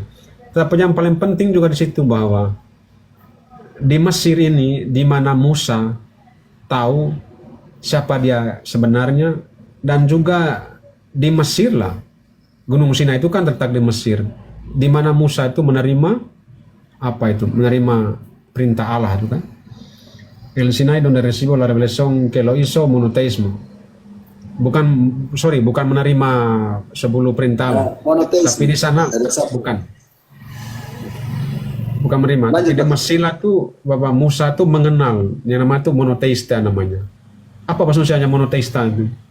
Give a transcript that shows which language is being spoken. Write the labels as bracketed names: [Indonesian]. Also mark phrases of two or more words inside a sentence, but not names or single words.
[Indonesian] Tapi yang paling penting juga di situ bahwa di Mesir ini, di mana Musa tahu siapa dia sebenarnya, dan juga di Mesir lah. Gunung Sinai itu kan terletak di Mesir, di mana Musa itu menerima menerima perintah Allah itu kan. [Spanish] El Sinai donde recibo la revelación que lo hizo monoteísmo. [Indonesian] Bukan menerima 10 perintah Allah. Tapi di sana bukan menerima. Tapi di Mesir itu Bapak Musa itu mengenal yang namanya itu monoteista namanya. Apa maksudnya monoteista itu?